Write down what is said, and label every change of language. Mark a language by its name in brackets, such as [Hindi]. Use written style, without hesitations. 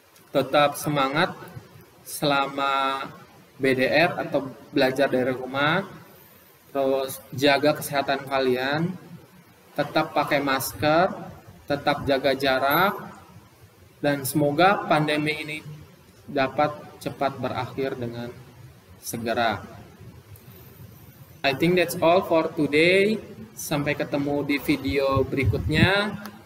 [Indonesian] Tetap semangat selama BDR atau belajar dari rumah. Terus jaga kesehatan kalian, tetap pakai masker, tetap jaga jarak, dan semoga pandemi ini dapat cepat berakhir dengan segera. [English] I think that's all for today. [Indonesian] Sampai ketemu di video berikutnya.